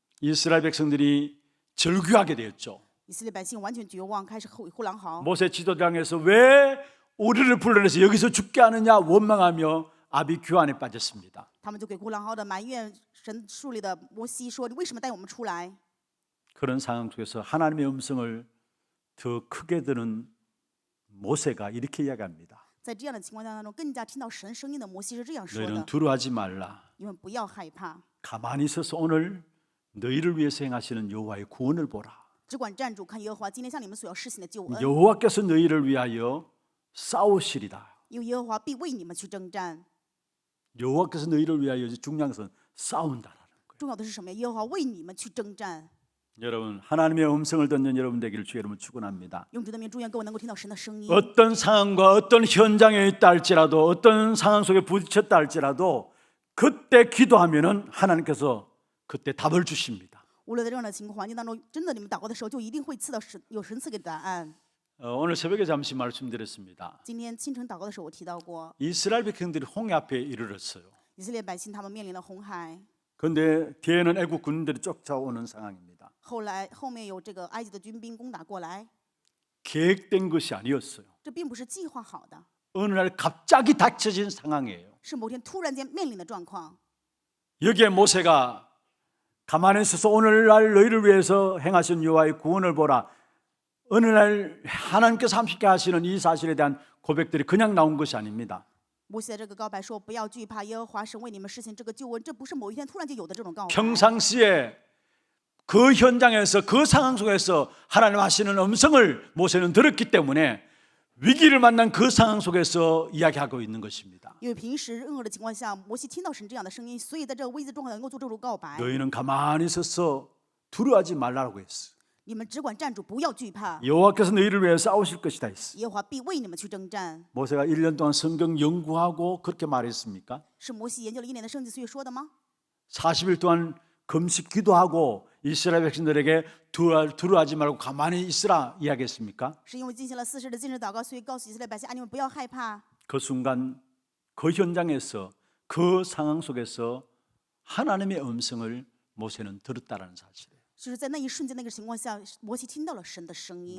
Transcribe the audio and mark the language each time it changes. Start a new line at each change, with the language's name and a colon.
Korean: 이스라엘 백성들이 절규하게 되었죠.
Chinese: 以色列百姓完全绝望，开始呼狼嚎。
Korean: 모세 지도장에서 왜 우리를 불러내서 여기서 죽게 하느냐 원망하며 아비 규환에 빠졌습니다.
Chinese: 他们就给呼狼嚎的埋怨神树立的摩西说：“你为什么带我们出来？”
Korean: 그런 상황 속에서 하나님의 음성을 더 크게 들은 모세가 이렇게 이야기합니다.
Chinese: 在这样的情况当中，更加听到神声音的摩西是这样说
Korean: 너희는
Chinese: 的：“
Korean: 두려워하지 말라.
Chinese: 你们不要害怕，
Korean: 가만히 있어서 오늘 너희를 위해서 행하시는 여호와의 구원을 보라.
Chinese: 只管站住，看耶和华今天向你们所要施行的救恩，
Korean: 여호와께서 너희를 위하여 싸우시리다.
Chinese: 因为耶和华必为你们去征战。
Korean: 여호와께서 너희를 위하여 중요한 것은 싸운다라는 거예요.
Chinese: 重要的是什么呀？耶和华为你们去征战。
Korean: 여러분, 하나님의 음성을 듣는 여러분 되기를 주의 이름으로 축원합니다.
Chinese: 用主的名祝愿各位能够听到神的声音。
Korean: 어떤 상황과 어떤 현장에 있다 할지라도, 어떤 상황 속에 부딪혔다 할지라도 그때 기도하면은 하나님께서 그때 답을 주십니다.
Chinese: 无论在任何的情况环境当中，真的你们祷告的时候，就一定会赐到神有神赐给的答案。
Korean: 오늘 새벽에 잠시 말씀드렸습니다.
Chinese: 今天清晨祷告的时候，我提到过，
Korean: 이스라엘 백성들이 홍해 앞에 이르렀어요.
Chinese: 以色列百姓他们面临了红海，
Korean: 그런데 뒤에는 애국 군인들이 쫓아오는 상황입니다.
Chinese: 后面有这个埃及的军兵攻打过来，
Korean: 계획된 것이 아니었어요.
Chinese: 这并不是计划好的，
Korean: 어느 날 갑자기 닥쳐진 상황이에요.
Chinese: 是某天突然间面临的状况。
Korean: 여기에 모세가 가만히 있어서 오늘날 너희를 위해서 행하신 여호와의 구원을 보라. 어느 날 하나님께서 함께 하시는 이 사실에 대한 고백들이 그냥 나온 것이 아닙니다.
Chinese: 摩西的这个告白说：“不要惧怕，耶和华神为你们施行这个救恩，这不是某一天突然就有的这种告白。
Korean: 평상시에 그 현장에서 그 상황 속에서 하나님 하시는 음성을 모세는 들었기 때문에 위기를 만난 그 상황 속에서 이야기하고 있는 것입니다.
Chinese: 因为平时任何的情况下，摩西听到神这样的声音，所以在这个危机状况能够做这种告白。
Korean: 너희는 가만히 있어서 두려워하지 말라고 했어.
Chinese: 你们只管站住，不要惧怕，
Korean: 여호와께서 너희를 위해 싸우실 것이다 했어.
Chinese: 耶和华必为你们去征战。
Korean: 모세가 1년 동안 성경 연구하고 그렇게 말했습니까?
Chinese: 是摩西研究了1年的圣经，所以说的吗？
Korean: 40일 동안 금식 기도하고 이스라엘 백성들에게 두려워하지 말고 가만히 있으라 이야기했습니까?
Chinese: 是因为进行了40日的禁食祷告，所以告诉以色列百姓：“啊，你们不要害怕。
Korean: 그 순간 그 현장에서 그 상황 속에서 하나님의 음성을 모세는 들었다라는 사실이에요. ”
Chinese: 就是在那一瞬间、那个情况下，摩西听到了神的声音。